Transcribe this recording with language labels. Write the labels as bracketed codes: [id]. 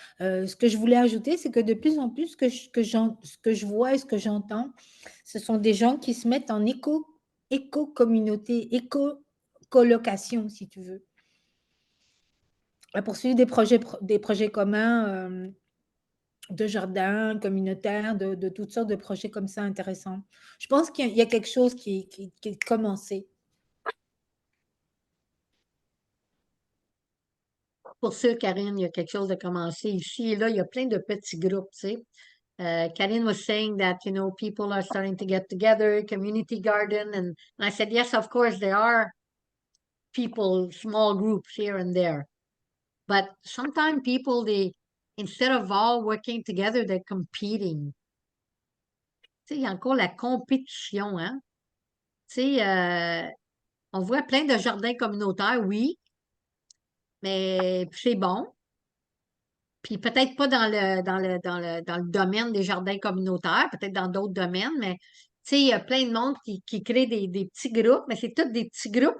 [fr] Ce que je voulais ajouter, c'est que de plus en plus, ce que je vois et ce que j'entends, ce sont des gens qui se mettent en éco-communauté, éco-colocation, si tu veux, à poursuivre des projets communs de jardins communautaires, de toutes sortes de projets comme ça intéressants. Je pense qu'il y a quelque chose qui est commencé. Pour sûr, Karine, il y a quelque chose de commencé ici et là. Il y a plein de petits groupes, tu sais. [en] Karine was saying that, you know, people are starting to get together, community garden, and I said, yes, of course, there are people, small groups here and there. But sometimes people, instead of all working together, they're competing. [fr] Tu sais, il y a encore la compétition, hein? Tu sais, on voit plein de jardins communautaires, oui, mais c'est bon. Puis peut-être pas dans le domaine des jardins communautaires, peut-être dans d'autres domaines, mais tu sais, il y a plein de monde qui crée des petits groupes, mais c'est tous des petits groupes.